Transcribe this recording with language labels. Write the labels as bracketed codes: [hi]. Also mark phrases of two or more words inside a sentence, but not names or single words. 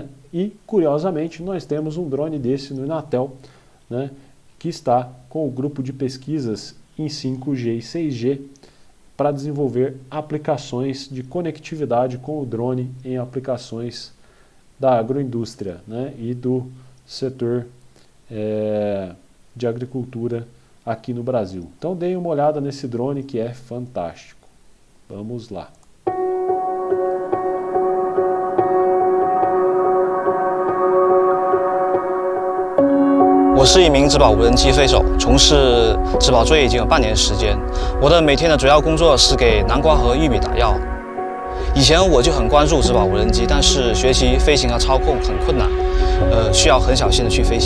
[pt] E, curiosamente, nós temos um drone desse no Inatel, né, que está com o grupo de pesquisas em 5G e 6G para desenvolver aplicações de conectividade com o drone em aplicações da agroindústria, né, e do setor de agricultura aqui no Brasil. Então deem uma olhada nesse drone que é fantástico. Vamos lá. [zh] 我是一名植保无人机飞手，从事植保作业已经有半年时间。我的每天的主要工作是给南瓜和玉米打药。以前我就很关注植保无人机，但是学习飞行和操控很困难，需要很小心的去飞行。